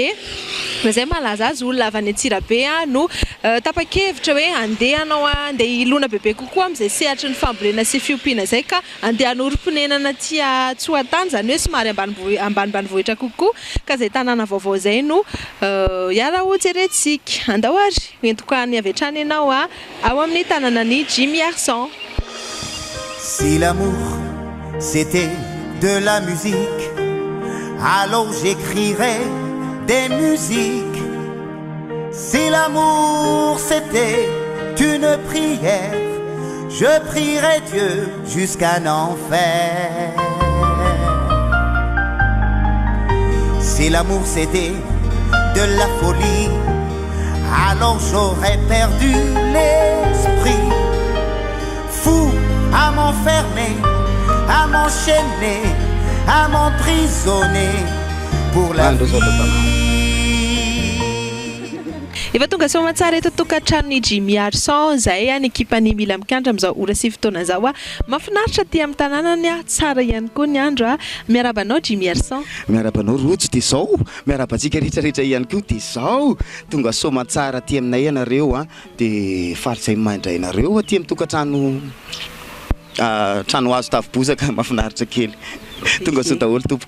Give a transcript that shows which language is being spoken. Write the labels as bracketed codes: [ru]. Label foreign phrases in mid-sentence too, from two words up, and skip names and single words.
[mg] izay malaza azy olona avy any Antsirabe no tapa-kevitra hoe andeha anao andeha ilona bebe kokoa amin'izay sehatry ny fambolena sy fiompiana izay ka andeha anorim-ponenana aty Antsoatany izany hoe somary ambanimbanivohitra kokoa ka izay tanàna vaovao izay no hiara ho jerentsika andao ary entiko any avy hatrany ianao ao amin'ny tanànan'ny Jimmy HARISON. [fr] Si l'amour c'était de la musique, alors j'écrirais des musiques. Si l'amour c'était une prière, je prierais Dieu jusqu'à n'en faire. Si l'amour c'était de la folie, alors j'aurais perdu l'esprit. Fou à m'enfermer, à m'enchaîner, à m'emprisonner pour la vie. [mg] Efa tonga soa matsara eto tokantranon'ny Jimmy HARISON izay ny ekipan'ny Mila Mikandra amin'izao ora sy fotoana izao mahafinaritra aty amin'ny tanànany tsara ihany koa ny andro miarabanao Jimmy HARISON. Miarabanao Rojo dia izao miarabantsika rehetrarehetra ihany koa dia izao tonga soa matsara aty aminay ianareo dia farisay mandray ianareo aty amin'ny tokantrano trano azo tafo-bozaka mahafinaritra kely tonga soa daholo tompoko.